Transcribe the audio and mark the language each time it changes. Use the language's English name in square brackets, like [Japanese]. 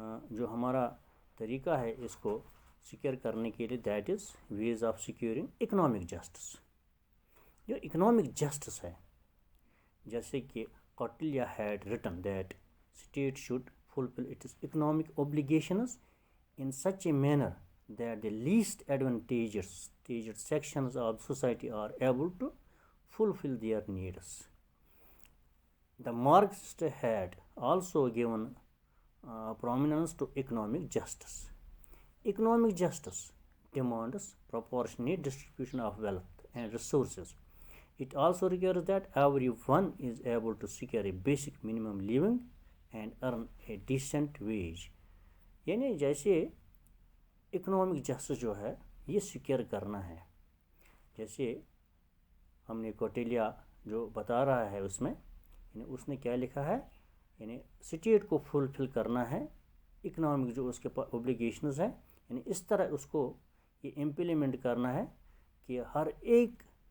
[Urdu] جو ہمارا طریقہ ہے اس کو سیکیور کرنے کے لیے، [English] That is ways of securing economic justice. [Urdu] جو اکنامک جسٹس ہے، جیسے کہ [English] Kautilya had written that state should fulfil its economic obligations in such a manner that the least advantaged sections of society are able to fulfill their needs. The Marxists had also given prominence to economic justice. Economic justice demands proportionate distribution of wealth and resources. It also requires that everyone is able to secure a basic minimum living and earn a decent wage. [Urdu] یعنی جیسے economic justice جو ہے یہ secure کرنا ہے، جیسے ہم نے کوٹیلیا جو بتا رہا ہے اس میں، یعنی اس نے کیا لکھا ہے، یعنی اسٹیٹ کو فلفل کرنا ہے اکنامک جو اس کے پاس اوبلیگیشنز ہے، یعنی اس طرح اس کو یہ امپلیمنٹ کرنا ہے کہ ہر ایک